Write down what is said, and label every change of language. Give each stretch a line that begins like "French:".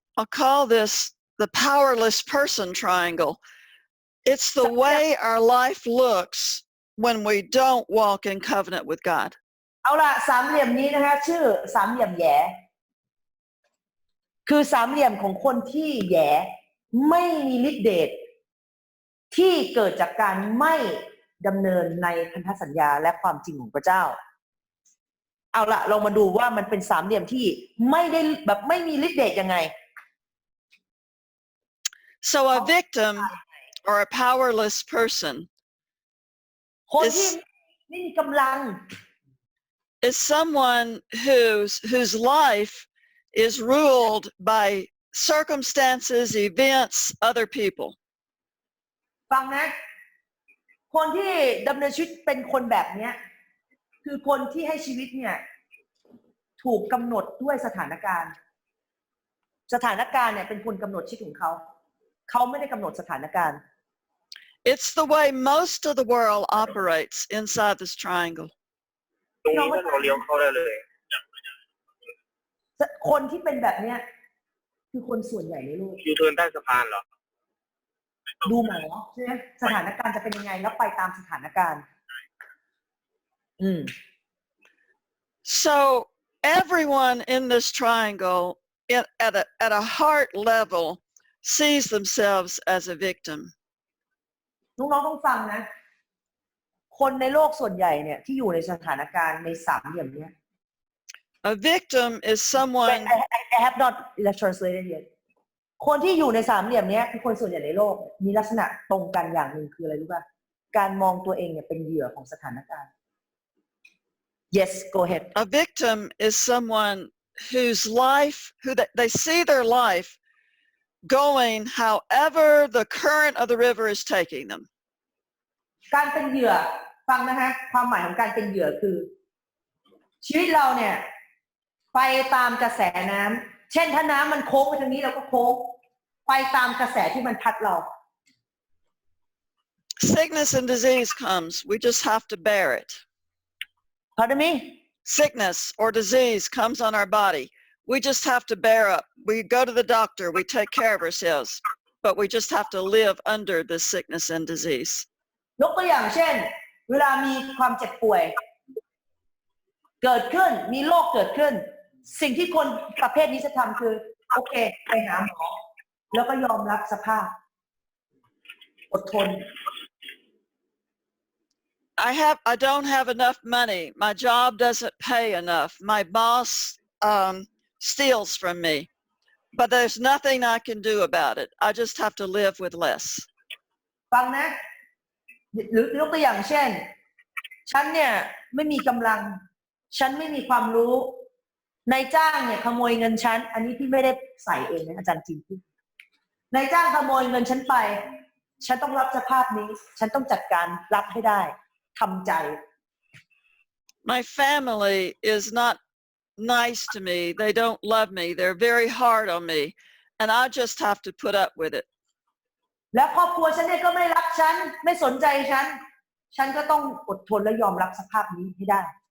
English: I'll call this the powerless person triangle. It's the way our life looks when we don't walk in covenant with God.
Thai: เอาล่ะสามเหลี่ยมนี้นะคะชื่อสามเหลี่ยมแหย่คือสามเหลี่ยมของคนที่แหย่ไม่มีฤทธิ์เดชที่เกิดจากการไม่ดำเนินในพันธสัญญาและความจริงของพระเจ้าเอาล่ะลองมาดูว่ามันเป็นสามเหลี่ยมที่ไม่ได้แบบไม่มีฤทธิ์เดชยังไง
English: So a victim or a powerless person
Thai: คนที่ไม่มีกำลัง
English: is someone whose life is ruled by circumstances, events, other people.
Thai: ฟังนะคนที่ดำเนินชีวิตเป็นคนแบบนี้คือคนที่ให้ชีวิตเนี่ยถูกกำหนดด้วยสถานการณ์เนี่ยเป็นคนกำหนดชีวิตของเขาไม่ได้กำหนดสถานการณ์
English: It's the way most of the world operates inside this triangle.
Thai: ตรงนี้ก็เราเลี้ยวเข้าได้เลย คนที่เป็นแบบนี้คือคนส่วนใหญ่ในโลก ยูเทิร์นใต้สะพานเหรอ ดูหมอใช่ไหมสถานการณ์จะเป็นยังไงแล้วไปตามสถานการณ์
English: So everyone in this triangle at a heart level sees themselves as a victim.
Thai: น้องๆต้องฟังนะคนในโลกส่วนใหญ่เนี่ยที่อยู่ในสถานการณ์ในสามเหลี่ยมนี้
English: A victim is someone I have not translated yet
Thai: คนที่อยู่ในสามเหลี่ยมนี้คือคนส่วนใหญ่ในโลกมีลักษณะตรงกันอย่างหนึ่งคืออะไรรู้ป่ะการมองตัวเองเนี่ยเป็นเหยื่อของสถานการณ์
English: Yes go ahead A victim is someone whose life they see their life going however the current of the river is taking them
Thai: การเป็นเหยื่อฟังนะคะความหมายของการเป็นเหยื่อคือชีวิตเราเนี่ยไปตามกระแสน้ำเช่นถ้าน้ำมันโค้งไปทางนี้เราก็โค้งไปตามกระแสที่มันพัดเรา
English: Sickness and disease comes we just have to bear it Pardon me Sickness or disease comes on our body we just have to bear up we go to the doctor we take care of ourselves but we just have to live under this sickness and disease
Thai: ยกตัวอย่างเช่นเวลามีความเจ็บป่วยเกิดขึ้นมีโรคเกิดขึ้นสิ่งที่คนประเภทนี้จะทำคือโอเคไปหาหมอแล้วก็ยอมรับสภาพอดทน
English: I don't have enough money my job doesn't pay enough my boss steals from me but there's nothing I can do about it I just have to live with less
Thai: ฟังนะหรือยกตัวอย่างเช่นฉันเนี่ยไม่มีกำลังฉันไม่มีความรู้นายจ้างเนี่ยขโมยเงินฉันอันนี้พี่ไม่ได้ใส่เองนะอาจารย์จริงพี่นายจ้างขโมยเงินฉันไปฉันต้องรับสภาพนี้ฉันต้องจัดการรับให้ได้ทำใจ
English: My family is not nice to me they don't love me they're very hard on me and I just have to put up with it
Thai: และครอบครัวฉันเนี่ยก็ไม่รักฉันไม่สนใจฉันก็ต้องอดทนและยอมรับสภาพนี้ให้ได้